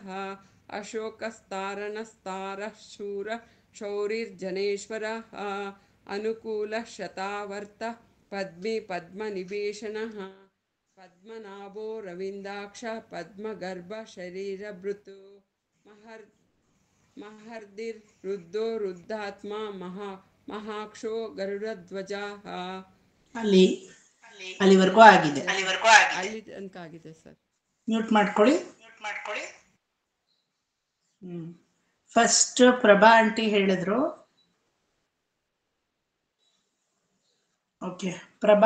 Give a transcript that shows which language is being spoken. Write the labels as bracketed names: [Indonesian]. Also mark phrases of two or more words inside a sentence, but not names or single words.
[Sanskrit] ಅಶೋಕಸ್ತಾರಣಸ್ತಾರಃ ಶೂರ ಶೌರಿರ್ಜನೇಶ್ವರಃ ಅನುಕೂಲಃ ಶತಾವರ್ತಃ ಪದ್ಮಿ ಪದ್ಮನಿವೇಶನಃ ಪದ್ಮನಾಭೋ ರವಿಂದಾಕ್ಷ ಪದ್ಮಗರ್ಭ ಶರೀರಭೃತು ಮಹರ್ದಿರ್ ರುದ್ಧೋ ರುದ್ಧಾತ್ಮ ಮಹಾಕ್ಷೋ ಗರುಡಧ್ವಜಃ [Kannada] ಅಲ್ಲಿವರೆಗೂ ಆಗಿದೆ. ಅಲ್ಲಿ ತನಕ ಆಗಿದೆ ಸರ್. ಮ್ಯೂಟ್ ಮಾಡ್ಕೊಳ್ಳಿ. ಫಸ್ಟ್ ಪ್ರಭಾ ಆಂಟಿ ಹೇಳಿದ್ರು. ಓಕೆ, ಪ್ರಭಾ.